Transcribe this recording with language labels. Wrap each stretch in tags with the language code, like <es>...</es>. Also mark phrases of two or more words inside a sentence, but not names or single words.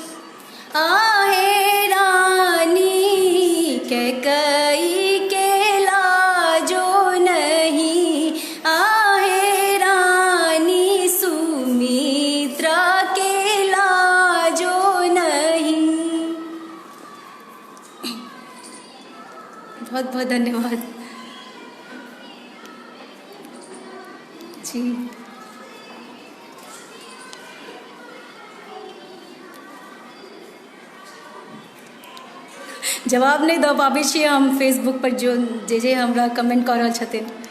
<mai>आहे रानी कैकई के लाजो नहीं आहे रानी सुमित्रा के लाजो नहीं। बहुत बहुत धन्यवाद जी। जवाब नहीं दऽ पाबै छियै हम फेसबुक पर जो जे हमरा कमेंट कऽ रहल छथिन।</mai>